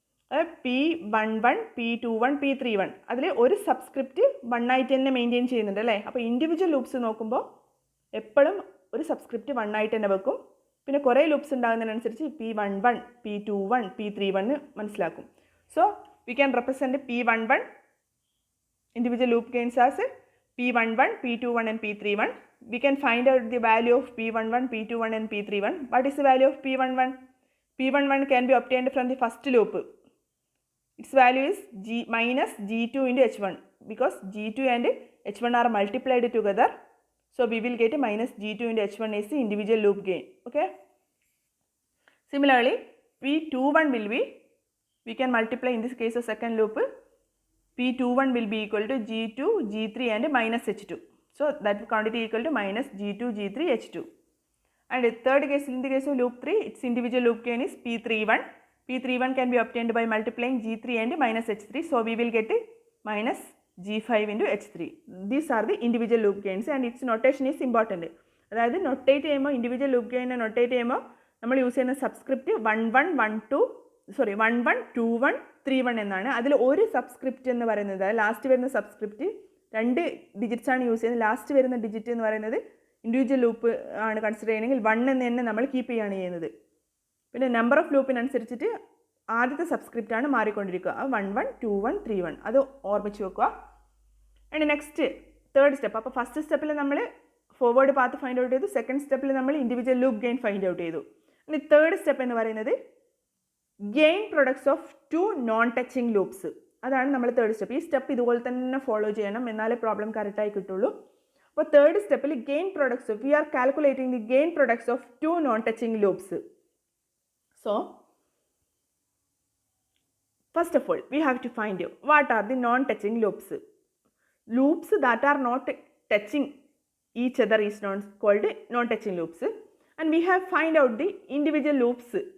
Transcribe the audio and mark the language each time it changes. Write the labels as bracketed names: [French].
[Malayalam] അതായത് P11, P21, P31 അതിൽ ഒരു സബ്സ്ക്രിപ്റ്റ് 1 ആയിട്ട് തന്നെ മെയിൻറ്റെയിൻ ചെയ്യുന്നുണ്ട് അല്ലേ. അപ്പോൾ ഇൻഡിവിജ്വൽ ലൂപ്സ് നോക്കുമ്പോൾ എപ്പോഴും ഒരു സബ്സ്ക്രിപ്റ്റ് 1 ആയിട്ട് തന്നെ വെക്കും. പിന്നെ കുറേ ലൂപ്സ് ഉണ്ടാകുന്നതിനനുസരിച്ച് P11, P21, P31 മനസ്സിലാക്കും. [English] So we can represent P11 individual loop gains as P11, P21 and P31. We can find out the value of P11, P21 and P31. What is the value of P11? P11 can be obtained from the first loop. Its value is minus G2 into H1 because G2 and H1 are multiplied together. So we will get minus G2 into H1 is the individual loop gain. Okay. Similarly, P21 will be, we can multiply in this case of second loop, P21 will be equal to G2, G3 and minus H2. So that quantity equal to minus G2, G3, H2. And third case, in the case of loop 3, its individual loop gain is P31. P31 can be obtained by multiplying G3 and minus H3. So we will get minus G5 into H3. These are the individual loop gains and its notation is important. [Malayalam] അതായത് notate ചെയ്യുമ്പോൾ individual loop ഗെയിനെ notate ചെയ്യുമ്പോൾ നമ്മൾ use ചെയ്യുന്ന subscript 11, 21, 31 എന്നാണ്. അതിൽ ഒരു subscript എന്ന് പറയുന്നത് ലാസ്റ്റ് വരുന്ന സബ്സ്ക്രിപ്റ്റ് 2 ഡിജിറ്റ്സ് ആണ് യൂസ് ചെയ്യുന്നത്. ലാസ്റ്റ് വരുന്ന ഡിജിറ്റ് എന്ന് പറയുന്നത് ഇൻഡിവിജ്വൽ ലൂപ്പ് ആണ് കൺസിഡർ ചെയ്യണമെങ്കിൽ 1 എന്ന് തന്നെ നമ്മൾ കീപ്പ് ചെയ്യുകയാണ് ചെയ്യുന്നത്. പിന്നെ നമ്പർ ഓഫ് ലൂപ്പിനനുസരിച്ചിട്ട് ആദ്യത്തെ സബ്സ്ക്രിപ്റ്റാണ് മാറിക്കൊണ്ടിരിക്കുക. 11, 21, 31 അത് ഓർമ്മിച്ച് വെക്കുക. [English] And next third step. [Malayalam] അപ്പോൾ ഫസ്റ്റ് സ്റ്റെപ്പിൽ നമ്മൾ ഫോർവേഡ് പാത്ത് ഫൈൻഡ് ഔട്ട് ചെയ്തു. സെക്കൻഡ് സ്റ്റെപ്പിൽ നമ്മൾ individual loop gain find out ചെയ്തു. ഇനി തേർഡ് സ്റ്റെപ്പ് എന്ന് പറയുന്നത് gain products of 2 non touching loops. അതാണ് നമ്മൾ തേർഡ് സ്റ്റെപ്പ്. ഈ സ്റ്റെപ്പ് ഇതുപോലെ തന്നെ ഫോളോ ചെയ്യണം, എന്നാലേ പ്രോബ്ലം കറക്റ്റായി കിട്ടുള്ളൂ. അപ്പോൾ തേർഡ് സ്റ്റെപ്പിൽ [English] Gain products of, we are calculating the gain products of 2 non touching loops. So first of all we have to find out what are the non touching loops. Loops that are not touching each other is called non touching loops, and we have find out the individual loops.